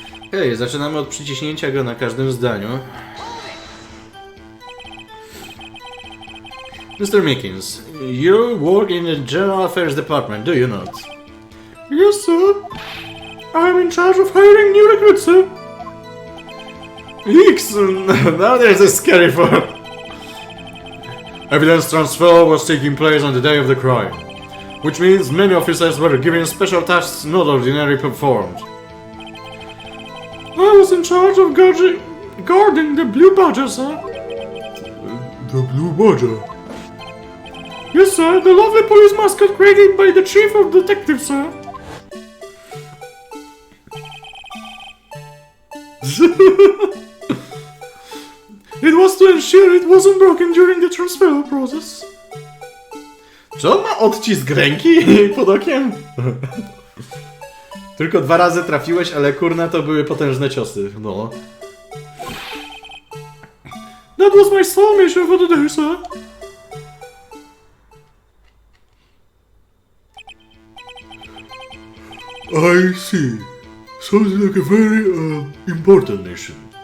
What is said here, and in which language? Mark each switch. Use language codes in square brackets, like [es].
[pl] Hej, zaczynamy od przyciśnięcia go na każdym zdaniu. [en] Mr. Mikins, you work in the General Affairs Department, do you not? Yes, sir. I am in charge of hiring new recruits, sir. Eeks! Now there's a scary part. Evidence transfer was taking place on the day of the crime, which means many officers were given special tasks not ordinarily performed. I was in charge of guarding the Blue Badger, sir. The Blue Badger? Yes, sir, the lovely police mascot created by the chief of detectives, sir. It was to ensure it wasn't broken during the transfer process. [pl] Czy on ma odcisk ręki pod okiem? Tylko 2 razy trafiłeś, ale kurna to były potężne ciosy, no. [en] That was my sole mission for the day, sir. I see. Sounds like a very, important mission.